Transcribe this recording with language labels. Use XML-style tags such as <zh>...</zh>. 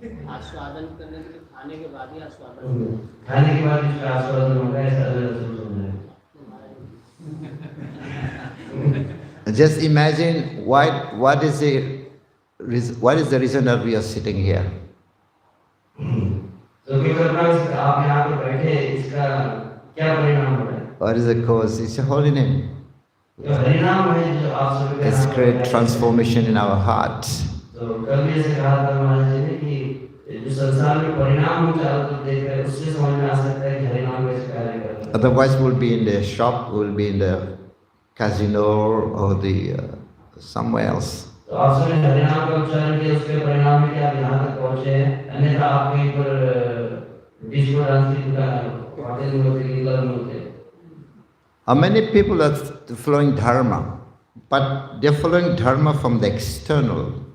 <hi>आस्वादन करने के लिए खाने के बाद ही आस्वादन खाने के बाद इसका आस्वादन होगा ऐसा है</hi> <en>Just imagine what is the reason that we are sitting here?</en> <hi>तो क्या करना है आप यहाँ पे बैठे इसका क्या परिणाम हो रहा है</hi> <en>What is the cause? It's a holy name.</en> <hi>जो परिणाम है जो आप सभी</hi> <en>It's great transformation in our hearts.</en> <hi>तो कल भी ऐसे कहा था महाराज जी ने कि जो संसार में परिणाम हम चारों तरफ देख रहे हैं उससे समझ में आ सकता है कि हरिनाम कैसे कार्य करता है</hi> <en>Otherwise, we'll be in the shop, we'll be in the casino or the somewhere else.</en> <hi>तो आप सभी हरिनाम का उच्चारण किया उसके परिणाम में कि आप यहाँ तक पहुँचे हैं अन्यथा आप कहीं पर डिस्को डांस की दुकान होटल में होते क्लब में होते</hi> <en>Many people are following dharma, but they're following dharma from the external.</en>